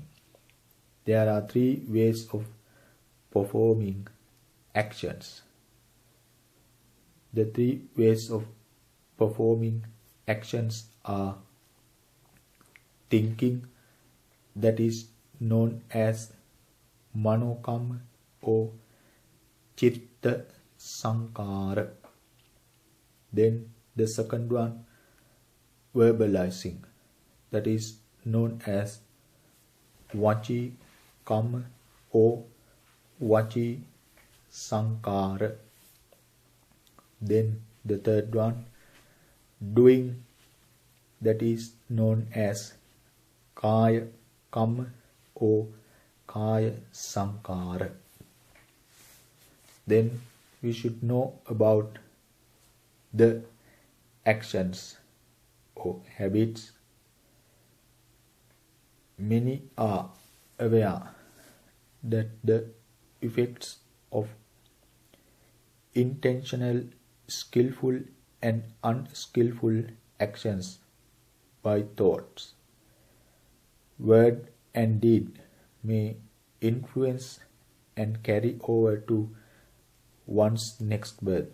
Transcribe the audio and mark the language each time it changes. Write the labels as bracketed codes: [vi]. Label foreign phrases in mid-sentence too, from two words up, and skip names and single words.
[en] There are three ways of performing actions. The three ways of performing actions are thinking, that is known as manokamma or [pi] chitta sankara. [en] Then the second one, verbalizing, that is known as [pi] vaci kamma [en] or [pi] vaci sankara. [en] Then the third one, doing, that is known as [pi] kaya kamma [en] or [pi] kaya sankara. [en] Then we should know about the actions or habits. Many are aware that the effects of intentional, skillful and unskillful actions by thoughts, word and deed may influence and carry over to one's next birth.